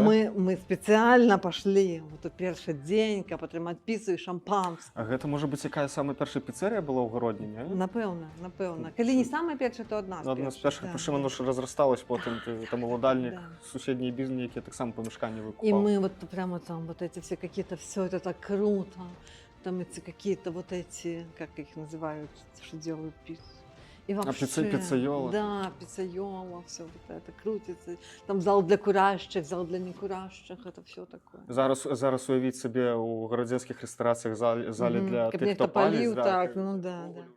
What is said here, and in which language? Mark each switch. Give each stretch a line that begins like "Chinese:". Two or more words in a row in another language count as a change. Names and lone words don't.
Belarusian: мы спецыяльна пашлі вот у першы дзень, каб атрымаць піцу і шампанскае. А гэта можа быць якая самая першая піцэрыя была ў Гародні, не? Напэўна. Калі не самая першая, то адна з Адна з першых, прычым
Russian: оно ж разрасталось
Belarusian: потым, там уладальнік, Да. суседнія бізнес, якія таксама памяшканні
Russian: И
Belarusian: выкупаў.
Russian: мы вот прямо там вот эти все какие-то, все это так круто. Там эти какие-то вот эти, как их называют, что делают пиццу. И вообще, пиццайола. Да, пиццайола, все вот это крутится. Там зал для курящих, зал для некурящих, это все такое.
Belarusian: Зараз уявіць сабе ў гарадзенскіх рэстарацыях залі Мгм. для Каб тых, нехто хто паліць. паліў, так, ну да, да.